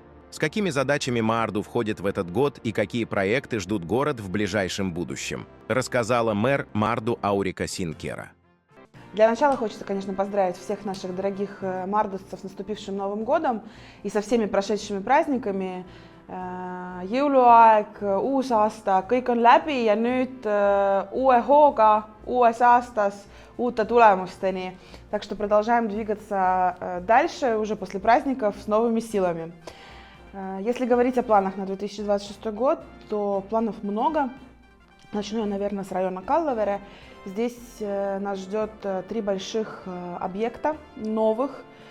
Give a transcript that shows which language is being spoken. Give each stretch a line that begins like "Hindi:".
Russian: С какими задачами Марду входит в этот год и какие проекты ждут город в ближайшем будущем, рассказала мэр Марду Аурика Синкера. Для начала хочется, конечно, поздравить всех наших дорогих мардовцев с наступившим Новым годом и со всеми прошедшими праздниками.
Estonian: Jõuluaeg, uus aasta, kõik on läbi ja nüüd uue hooga, uues aastas, uute tulemusteni.
Russian: Так что продолжаем двигаться дальше, уже после праздников, с новыми силами. Если говорить о планах на 2026 год, то планов много. Начну я, наверное, с района Каллавere. Здесь нас ждет 3 больших объекта новых.